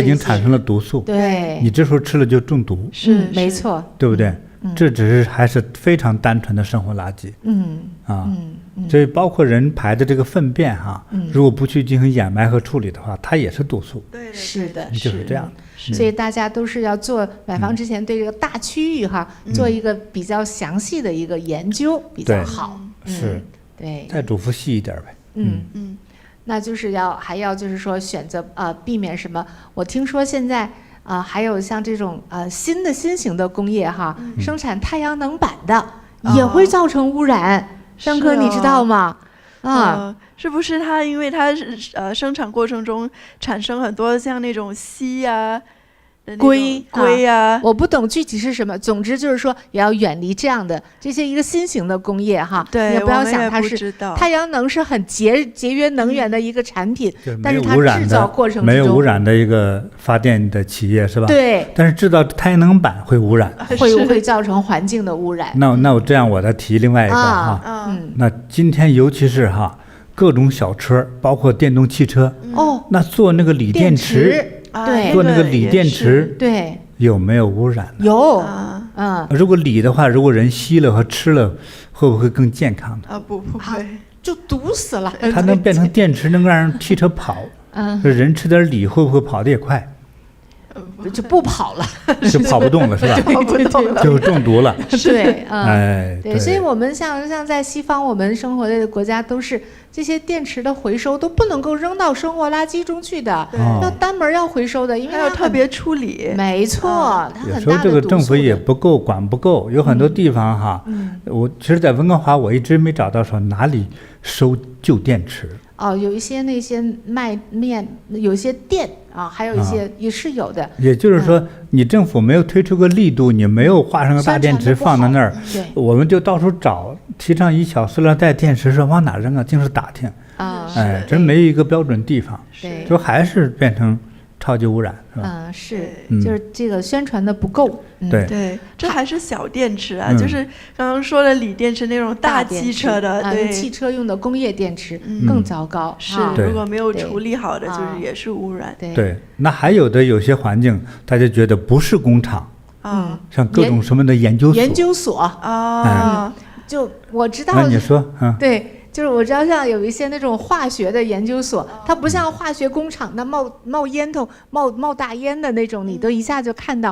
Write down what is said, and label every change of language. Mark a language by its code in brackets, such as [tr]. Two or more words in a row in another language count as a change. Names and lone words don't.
[zh] 它已經產生了毒素。對，你這時候吃了就中毒。沒錯，對不對？這只是還是非常單純的生活垃圾。所以包括人排的这個糞便如果不去進行掩埋和處理的話，它也是毒素。對，是的，就是這樣。所以大家都是要做買房之前對這個大區域做一個比較詳細的一個研究比較好。是，對。再囑咐細一點唄。那就是還要就是說選擇避免什麼？我聽說現在還有像這種新型的工業生產太陽能板的也會造成污染。張哥，你知道嗎？是不是它因為它生產過程中產生很多像那種矽啊、硅啊，我不懂具體是什麼。總之就是說，也要遠離這樣的這些一個新型的工業對，也不要想它是太陽能是很節約能源的一個產品，但是它製造過程中沒有污染的一個發電的企業是吧？對。但是製造太陽能板會污染，會造成環境的污染。那我這樣我再提另外一個那今天尤其是各種小車，包括電動汽車那做那個鋰電池。對，做那個鋰電池，對，有沒有污染？有，如果鋰的話，如果人吸了和吃了，會不會更健康呢？不會，就毒死了。它能變成電池，能夠讓汽車跑。人吃點鋰會不會跑得也快？就不跑了，就跑不動了，是吧？跑不動了，就中毒了。对，对，所以我們像在西方，我們生活的國家都是這些電池的回收都不能夠扔到生活垃圾中去的，要單門要回收的，因為它要特別處理。沒錯，它很大的毒素。有時候這個政府也不夠，管不夠，有很多地方我其實在溫哥華，我一直沒找到說哪裡收舊電池。有一些那些賣面，有一些店還有一些也是有的。也就是說，你政府沒有推出個力度，你沒有畫上個大電池放在那兒，我們就到處找，提上一小塑料袋電池，說往哪扔啊？淨是打聽，真沒有一個標準地方，就還是變成超級污染，是吧？就是這個宣傳的不夠。對，這還是小電池啊，就是剛剛說的鋰電池那種大汽車的，對，汽車用的工業電池更糟糕。是，如果沒有處理好的，就是也是污染。對，那還有的有些環境，大家覺得不是工廠，像各種什麼的研究所就我知道。那你說，對。就是我知道，像有一些那種化學的研究所，它不像化學工厂，那冒烟头、冒大烟的那種，你都一下就看到。